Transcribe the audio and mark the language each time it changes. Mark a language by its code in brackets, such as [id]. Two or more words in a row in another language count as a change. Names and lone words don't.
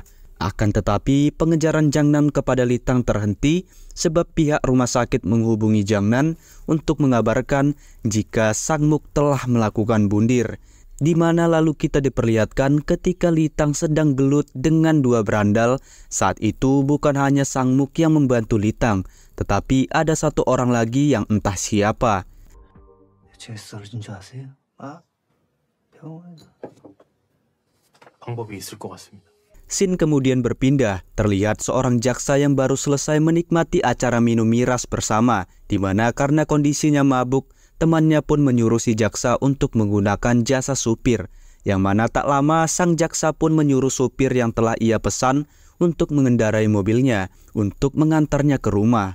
[id] Akan tetapi pengejaran Jangnan kepada Litang terhenti sebab pihak rumah sakit menghubungi Jangnan untuk mengabarkan jika Sang Muk telah melakukan bundir, di mana lalu kita diperlihatkan ketika Litang sedang gelut dengan dua berandal. Saat itu bukan hanya Sang Muk yang membantu Litang, tetapi ada satu orang lagi yang entah siapa. [ko] 방법이 있을 것 같습니다. [id] Scene kemudian berpindah, terlihat seorang jaksa yang baru selesai menikmati acara minum miras bersama, di mana karena kondisinya mabuk, temannya pun menyuruh si jaksa untuk menggunakan jasa supir, yang mana tak lama sang jaksa pun menyuruh supir yang telah ia pesan untuk mengendarai mobilnya untuk mengantarnya ke rumah.